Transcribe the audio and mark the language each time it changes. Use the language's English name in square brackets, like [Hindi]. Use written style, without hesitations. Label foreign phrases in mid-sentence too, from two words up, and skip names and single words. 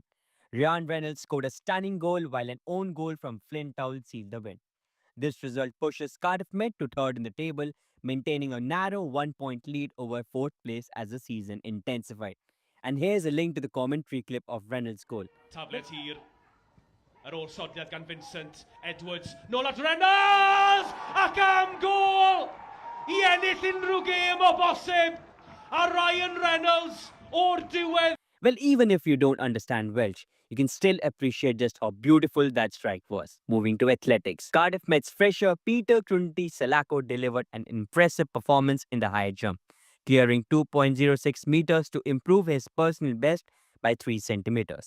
[English] Ryan Reynolds scored a stunning goal while an own goal from Flint Town sealed the win. This result pushes Cardiff Met to third in the table, maintaining a narrow 1-point lead over fourth place as the season intensified. And here's a link to the commentary clip of Reynolds' goal. Tablet here. [Welsh] Ar ôl sodliad gan Vincent Edwards. Nôl at Reynolds! Ac am gol! I ennill unrhyw gêm o bosib. A Ryan Reynolds o'r diwedd. [English] Well, even if you don't understand Welsh, you can still appreciate just how beautiful that strike was. Moving to athletics, Cardiff Met's fresher Peter Crunty Salako delivered an impressive performance in the high jump, clearing 2.06 meters to improve his personal best by 3 centimeters.